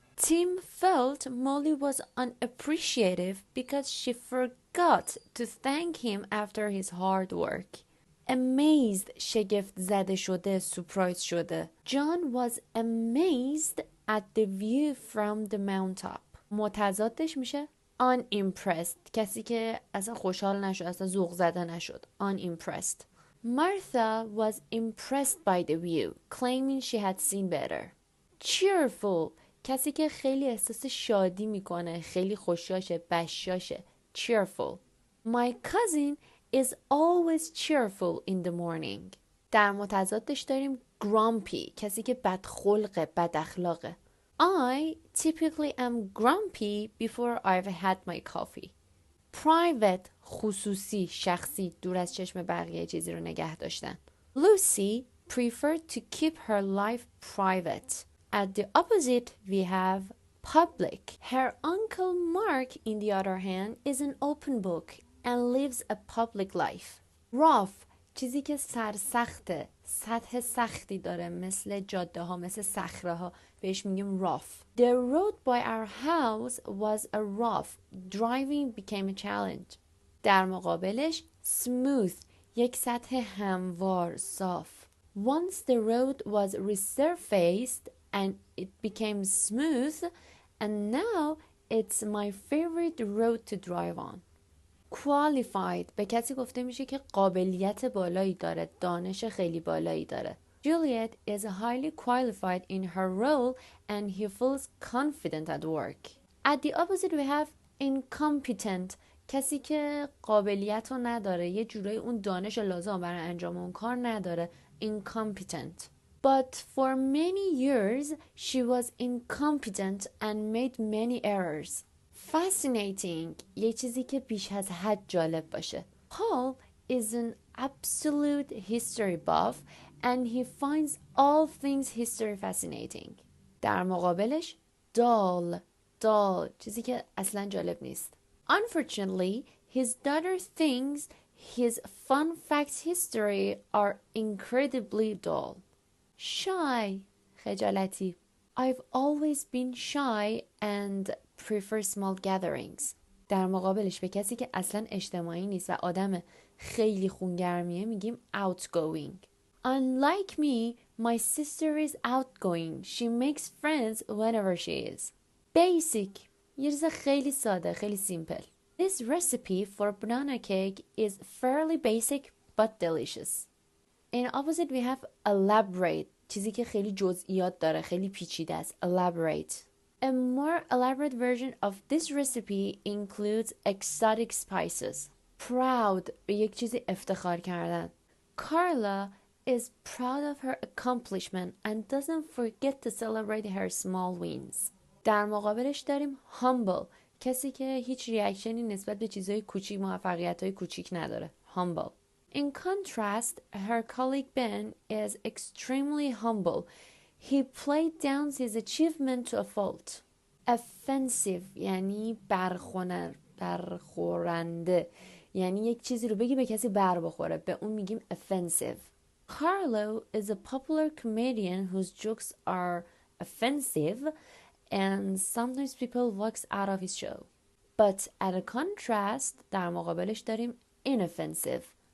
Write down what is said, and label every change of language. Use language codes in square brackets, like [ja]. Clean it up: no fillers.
[en] Tim felt Molly was unappreciative because she forgot to thank him after his hard work. [fa] Amazed شگفت زده شده، surprised شده. [en] John was amazed at the view from the mountaintop. [fa] متضادش میشه unimpressed، کسی که اصلا خوشحال نشد، اصلا ذوق زده نشد. [en] unimpressed. Martha was impressed by the view, claiming she had seen better. [fa] Cheerful کسی که خیلی احساس شادی میکنه، خیلی خوشحاشه، بشاشه. [en] Cheerful. My cousin is always cheerful in the morning. [fa] در متضادش داریم grumpy کسی که بدخلقه، بد اخلاقه. [en] I typically am grumpy before I've had my coffee. [fa] Private خصوصی، شخصی، دور از چشم بقیه چیزی رو نگه داشتن. [en] Lucy preferred to keep her life private. At the opposite we have public. Her uncle Mark, in the other hand, is an open book and lives a public life. [fa] Rough چیزی که سرسخته، سطح سختی داره، مثل جاده ها، مثل صخره ها، بهش میگیم rough. [en] The road by our house was a rough. Driving became a challenge. [fa] در مقابلش smooth یک سطح هموار، صاف. [en] Once the road was resurfaced and it became smooth and now it's my favorite road to drive on. [fa] Qualified به کسی گفته میشه که قابلیت بالایی داره، دانش خیلی بالایی داره. [en] Juliet is highly qualified in her role and he feels confident at work. At the opposite we have incompetent [fa] کسی که قابلیت رو نداره، یه جورایی اون دانش لازم برای انجام اون کار نداره. [en] Incompetent. But for many years she was incompetent and made many errors. [fa] Fascinating یه چیزی که بیش از حد جالب باشه. [en] Paul is an absolute history buff and he finds all things history fascinating. [fa] در مقابلش dull چیزی که اصلا جالب نیست. [en] Unfortunately his daughter thinks his fun facts history are incredibly dull. [fa] Shy خجالتی. [en] I've always been shy and prefer small gatherings. [fa] در مقابلش به کسی که اصلا اجتماعی نیست و آدم خیلی خونگرمیه میگیم outgoing. [en] Unlike me, my sister is outgoing. She makes friends whenever she is. [fa] Basic یه چیز خیلی ساده، خیلی simple. [en] This recipe for banana cake is fairly basic but delicious. In opposite we have elaborate [fa] چیزی که خیلی جزئیات داره، خیلی پیچیده است. [en] Elaborate. A more elaborate version of this recipe includes exotic spices. [fa] Proud به یک چیزی افتخار کردن. [en] Carla is proud of her accomplishment and doesn't forget to celebrate her small wins. [fa] در مقابلش داریم humble کسی که هیچ ریاکشنی نسبت به چیزهای کوچیک، موفقیت‌های کوچیک نداره. [en] Humble. In contrast, her colleague Ben is extremely humble. He played down his achievement to a fault. [fa] Offensive یعنی برخورنده، یعنی یک چیزی رو بگی به کسی بر بخوره، به اون میگیم offensive. [en] Carlo is a popular comedian whose jokes are offensive and sometimes people walks out of his show. But at a contrast [fa] در مقابلش داریم [en] inoffensive.